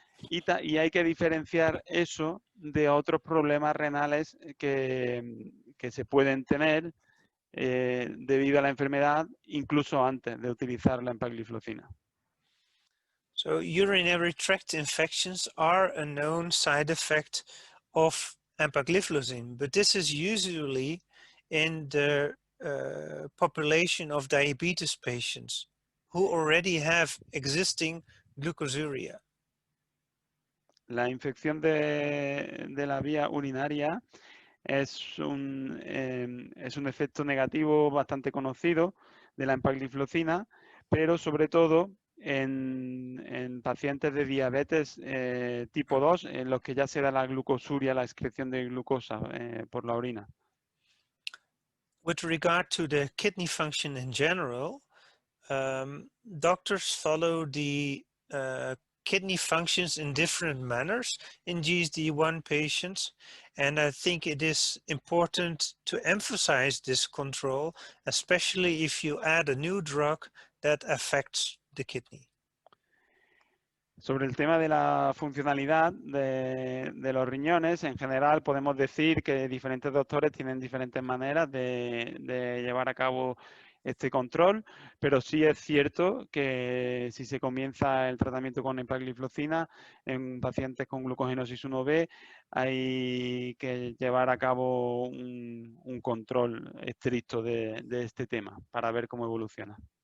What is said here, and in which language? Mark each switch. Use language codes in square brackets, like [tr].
[es] Y hay que diferenciar eso de otros problemas renales que se pueden tener debido a la enfermedad, incluso antes de utilizar la empagliflozina. [en] So urinary tract infections are a known side effect of empagliflozin, but this is usually in the population of diabetes patients who already have existing glucosuria. [es] La infección de la vía urinaria es un efecto negativo bastante conocido de la empagliflozina, pero sobre todo en pacientes de diabetes tipo 2, en los que ya se da la glucosuria, la excreción de glucosa por la orina. [en] With regard to the kidney function in general, doctors follow the kidney functions in different manners in GSD1 patients, and I think it is important to emphasize this control, especially if you add a new drug that affects the kidney. [es] Sobre el tema de la funcionalidad de los riñones, en general podemos decir que diferentes doctores tienen diferentes maneras de llevar a cabo este control, pero sí es cierto que si se comienza el tratamiento con empagliflozina en pacientes con glucogenosis 1B, hay que llevar a cabo un control estricto de este tema para ver cómo evoluciona.